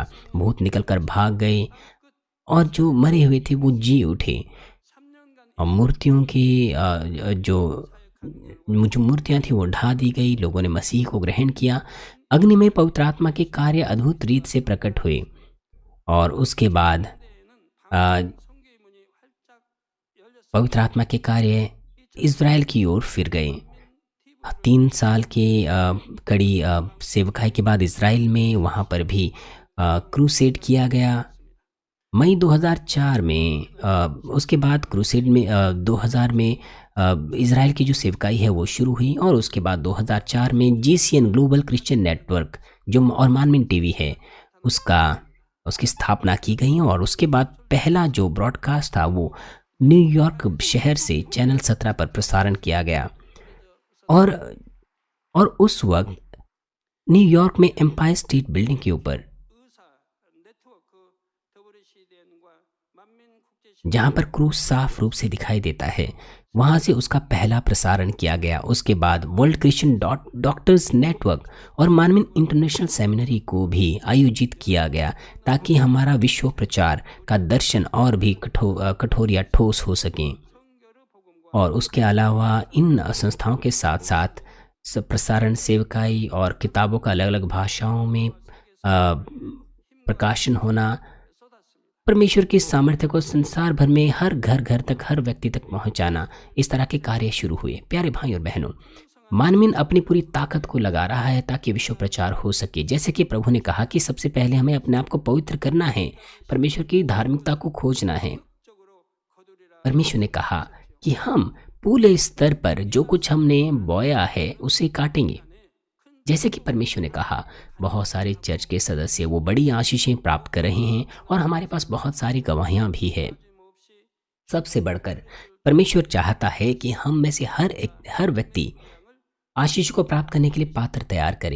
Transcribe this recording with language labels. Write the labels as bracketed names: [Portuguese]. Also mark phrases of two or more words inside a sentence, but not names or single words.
[Hindi] भूत निकलकर भाग गए और जो मरे हुए थे वो जी उठे। [Korean] 3년간 [Hindi] और मूर्तियों की जो मूर्तियां थी वो ढा दी गई। लोगों ने मसीह को ग्रहण किया। अग्नि में पवित्र आत्मा के कार्य अद्भुत रीत से प्रकट हुए। और उसके बाद [Korean] 때에는 성교의 문이 활짝 열렸어요. [Hindi] पवित्र आत्मा के कार्य इज़राइल की ओर फिर गए। 3 साल के कड़ी सेवकाई के बाद इज़राइल में वहाँ पर भी क्रूसेड किया गया। मई 2004 में उसके बाद क्रूसेड में 2000 में इज़राइल की जो सेवकाई है वो शुरू हुई। और उसके बाद 2004 में GCN ग्लोबल क्रिश्चियन नेटवर्क जो और मानमिन टीवी है उसकी स्थापना की गई। और उसके बाद पहला जो ब्रॉडकास्ट था वो न्यूयॉर्क शहर से चैनल 17 पर प्रसारण किया गया। और उस वक्त न्यूयॉर्क में एम्पायर स्टेट बिल्डिंग के ऊपर [Korean] 의사 네트워크 WCDN과 만민국제신 [Hindi] जहाँ पर क्रूस साफ रूप से दिखाई देता है, वहाँ से उसका पहला प्रसारण किया गया। उसके बाद वर्ल्ड क्रिश्चियन डॉक्टर्स नेटवर्क और मानविन इंटरनेशनल सेमिनरी को भी आयोजित किया गया ताकि हमारा विश्व प्रचार का दर्शन और भी कठोर या ठोस हो सके। [Korean] 성교를 복음과 [Hindi] और उसके अलावा इन संस्थाओं के साथ साथ प्रसारण सेवकाई और किताबों का अलग अलग भाषाओं में प्रकाशन होना, [Korean] 쏟았습니다. [Hindi] परमेश्वर की सामर्थ्य को संसार भर में हर घर घर तक, हर व्यक्ति तक पहुंचाना, इस तरह के कार्य शुरू हुए। प्यारे भाई और बहनों, मानवीन अपनी पूरी ताकत को लगा रहा है ताकि विश्व प्रचार हो सके। जैसे कि प्रभु ने कहा कि सबसे पहले हमें अपने आप को पवित्र करना है, परमेश्वर की धार्मिकता को खोजना है। [Korean] 적으로 거두리라. [Hindi] परमेश्वर ने कहा कि हम पूरे स्तर पर जो कुछ हमने बोया है उसे काटेंगे। जैसे कि परमेश्वर ने कहा, बहुत सारे चर्च के सदस्य वो बड़ी आशीषें प्राप्त कर रहे हैं और हमारे पास बहुत सारी गवाहियां भी है। सबसे बढ़कर परमेश्वर चाहता है कि हम में से हर व्यक्ति आशीष को प्राप्त करने के लिए पात्र तैयार करें।